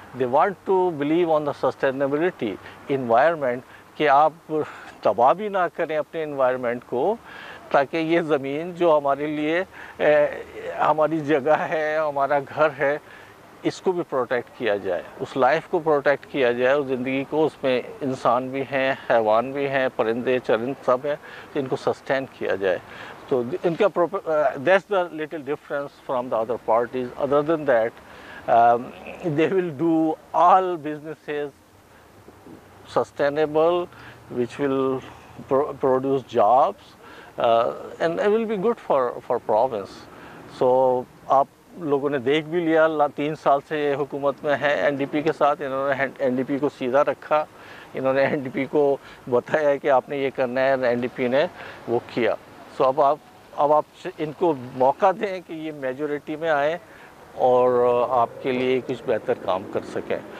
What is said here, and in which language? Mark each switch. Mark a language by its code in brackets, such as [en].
[en] they want to believe on the sustainability environment, [hi] कि आप तबाह भी ना करें अपने इन्वायरमेंट को, ताकि ये ज़मीन जो हमारे लिए हमारी जगह है, हमारा घर है, इसको भी प्रोटेक्ट किया जाए, उस लाइफ को प्रोटेक्ट किया जाए, उस ज़िंदगी को. उसमें इंसान भी हैं, हैवान भी हैं, परिंदे चरिंद सब हैं, तो इनको सस्टेन किया जाए. तो इनका [en] That's the little difference from the other parties. Other than that, they will do all businesses sustainable, which will produce jobs, and it will be good for province. [hi] So आप लोगों ने देख भी लिया, 3 साल से ये हुकूमत में है एनडीपी के साथ. इन्होंने एनडीपी को सीधा रखा, इन्होंने एनडीपी को बताया कि आपने ये करना है, एनडीपी ने वो किया. सो अब आप इनको मौका दें कि ये मेजॉरिटी में आए और आपके लिए कुछ बेहतर काम कर सकें.